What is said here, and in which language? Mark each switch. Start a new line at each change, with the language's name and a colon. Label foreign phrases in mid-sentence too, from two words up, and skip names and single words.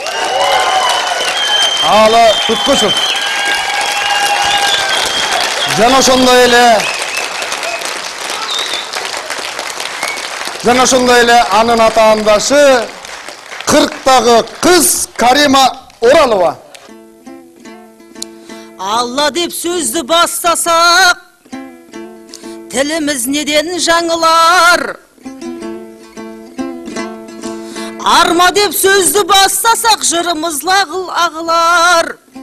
Kyrgyz: Алы Туткучев. Жана ошондой эле анын атаандашы 40-тагы кыз Карима Оралова.
Kazakh: Алла деп сөзді бастасақ, тіліміз неден жаңылар? Арма деп сөзді бастасақ, жырымыз лағыл ағылар.